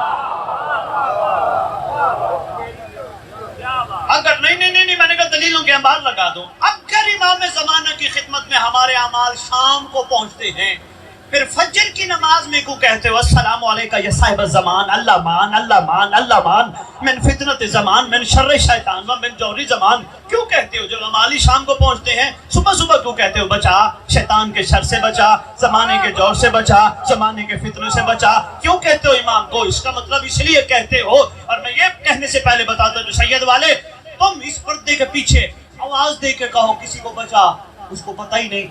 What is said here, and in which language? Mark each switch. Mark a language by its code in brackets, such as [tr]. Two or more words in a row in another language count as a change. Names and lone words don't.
[ur] اگر نہیں میں نے کہا دلیلوں کے انبار لگا دوں. اگر امام زمانہ کی خدمت میں ہمارے اعمال شام کو پہنچتے ہیں, پھر فجر کی نماز میں کو کہتے ہو [ar] السلام علیکہ یا صاحب الزمان, اللہ مان اللہ مان اللہ مان, من فتنت زمان من شر شیطان و من جوری زمان, [ur] کیوں کہتے ہو؟ جب اعمال شام کو پہنچتے ہیں صبح صبح کیوں کہتے ہو بچا شیطان کے شر سے بچا, زمانے کے جور سے بچا, زمانے کے فتنوں سے بچا, کیوں کہتے ہو امام کو؟ اس کا مطلب اس لیے کہتے ہو. اور میں یہ کہنے سے پہلے بتاتا ہوں جو سید والے تم اس پردے کے پیچھے آواز دے کے کہو کسی کو بچا, اس کو پتہ ہی نہیں.